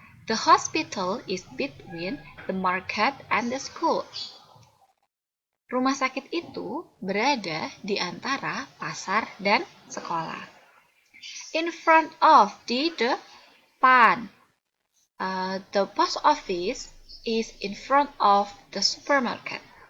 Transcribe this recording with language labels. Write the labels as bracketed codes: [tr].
[en] The hospital is between the market and the school. [id] Rumah sakit itu berada di antara pasar dan sekolah. [en] In front of, [id] di depan. [en] The post office is in front of the supermarket.